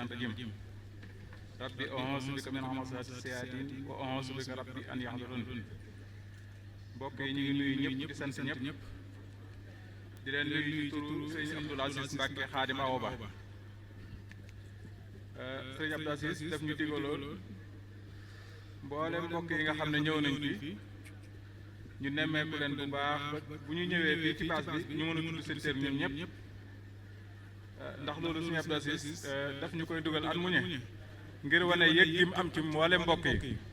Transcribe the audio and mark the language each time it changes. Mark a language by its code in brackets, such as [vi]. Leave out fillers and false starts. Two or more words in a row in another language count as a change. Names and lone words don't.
[ar] الرجيم ربي أعوذ بك من همزات الشياطين وأعوذ بك ربي أن يحضرون [wo] mbokk yi ñu ngi nuyu ñëpp di sant ñëpp di leen nuyu ci turu sëñ Abdoul Aziz Mbacke Xaadim Awa Ba sëñ Abdoul Aziz daf ñu digaloon mboolem mbokk yi nga xam ne ñëw nañ fi ñu nemmeeku leen bu baax bu ñu ñëwee fii ci baas bi ñu mën a tudd seen tur ñun ñëpp ndax loolu suñu Abdou Aziz daf ñu koy dugal at mu ne ngir wane yëg gi mu am ci mboolem mbokk yi